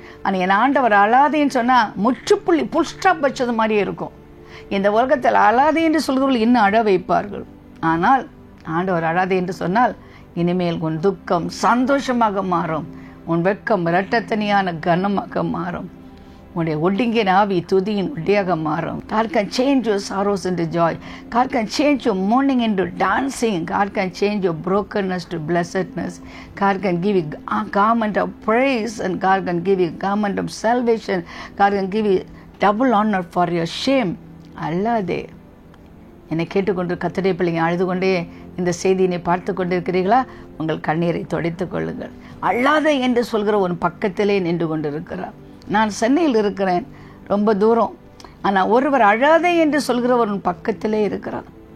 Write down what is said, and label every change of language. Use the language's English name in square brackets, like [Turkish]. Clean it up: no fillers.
[Tamil] ஆனால் என் ஆண்டவர் அழாதேன்னு சொன்னால் முற்றுப்புள்ளி புல்ஸ்டாப் வச்சது மாதிரியே இருக்கும். இந்த உலகத்தில் அழாதே என்று சொல்கிறவர்கள் இன்னும் அழ வைப்பார்கள். ஆனால் ஆண்டவர் அழாதே என்று சொன்னால் இனிமேல் உன் துக்கம் சந்தோஷமாக மாறும், உன் வெட்கம் இரட்டத்தனியான கனமாக மாறும், உன்னுடைய ஒடுங்கின ஆவி துதியின் ஒட்டியாக மாறும். [English] God can change your sorrows into joy. God can change your mourning into dancing. God can change your brokenness to blessedness. God can give you a garment of praise, and God can give you a garment of salvation. God can give you double honor for your shame. [Tamil] அல்லாதே. என்னை கேட்டுக்கொண்டு கர்த்தருடைய பிள்ளைங்க அழுது கொண்டே இந்த செய்தியினை பார்த்து கொண்டிருக்கிறீர்களா? உங்கள் கண்ணீரை துடைத்துக் கொள்ளுங்கள். அல்லாதே என்று சொல்கிற ஒரு பக்கத்திலே நின்று கொண்டிருக்கிறார். நான் சென்னையில் இருக்கிறேன், ரொம்ப தூரம். ஆனால் ஒருவர் அழாதே என்று சொல்கிற ஒரு பக்கத்திலே இருக்கிறார்.